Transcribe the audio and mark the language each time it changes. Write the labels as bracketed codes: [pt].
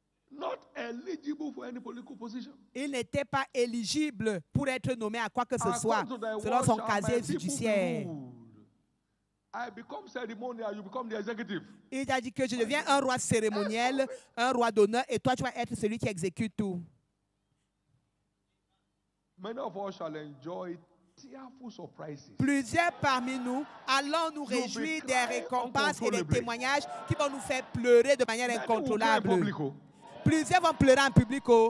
[en] Not eligible for any political position. [fr] Il n'était pas éligible pour être nommé à quoi que ce soit, selon son casier judiciaire. [en] I become ceremonial, you become the executive. [fr] Il a dit que je deviens un roi cérémoniel, un roi d'honneur, et toi tu vas être celui qui exécute tout. [en] Many of us shall enjoy tearful surprises. [fr] Plusieurs parmi nous allons nous réjouir des récompenses et des témoignages qui vont nous faire pleurer de manière incontrôlable. Plusieurs vont pleurer en public.